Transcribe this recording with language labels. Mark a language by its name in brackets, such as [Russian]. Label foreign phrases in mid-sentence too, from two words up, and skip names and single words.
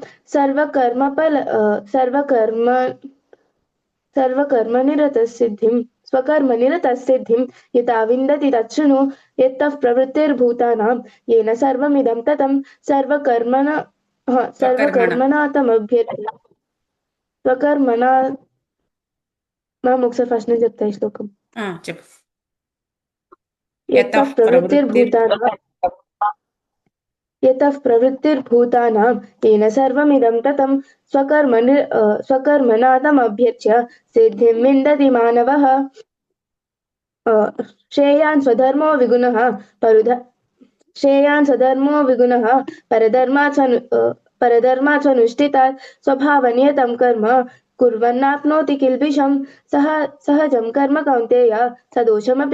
[Sanskrit] स्वकर्मनिरतसिद्धिं यथा विन्दति तच्छृणु यत्तः प्रवृत्तिर्भूतानां येन सर्वमिदं ततं सर्वकर्मणातमभ्यर्च्य స్వకర్మణ [Telugu] మనం ఒకసారి ఫస్ట్ నుంచి చెప్తా ఈ శ్లోకం చెప్పు [Sanskrit] యతః ప్రవృత్తిర్భూతానాం येन सर्वमिदं ततं स्वकर्मणातमभ्यर्च्य सिद्धिं विन्दति मानवः श्रेयान् स्वधर्मो विगुणः परधर्मात् स्वनुष्ठितात् स्वभावनियतं कर्म कुर्वन्नाप्नोति किल्बिषं सहजं कर्म कौन्तेय सदोषमपि